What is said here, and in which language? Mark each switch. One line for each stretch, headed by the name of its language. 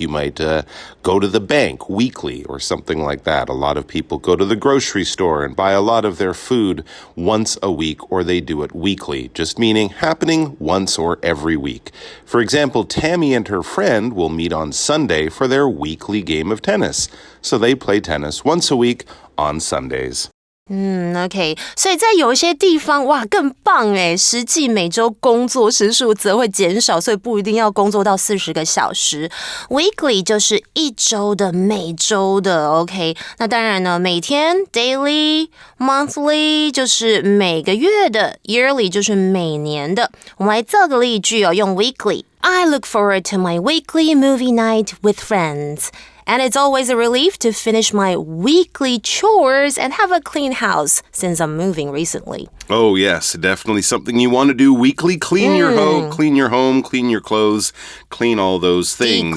English: You might go to the bank weekly or something like that. A lot of people go to the grocery store and buy a lot of their food once a week, or they do it weekly, just meaning happening once or every week. For example, Tammy and her friend will meet on Sunday for their weekly game of tennis. So they play tennis once a week on Sundays.
Chinese: OK， 所以在有一些地方，哇，更棒哎！实际每周工作时数则会减少，所以不一定要工作到40个小时。 Weekly 就是一周的、每周的 ，OK。那当然呢，每天 daily、monthly 就是每个月的 ，yearly 就是每年的。我们来造个例句哦，用
English: weekly。I look forward to my weekly movie night with friends.And it's always a relief to finish my weekly chores and have a clean house since I'm moving recently. Oh, yes, definitely something you want to do weekly. Clean your home, clean your clothes, clean all those things.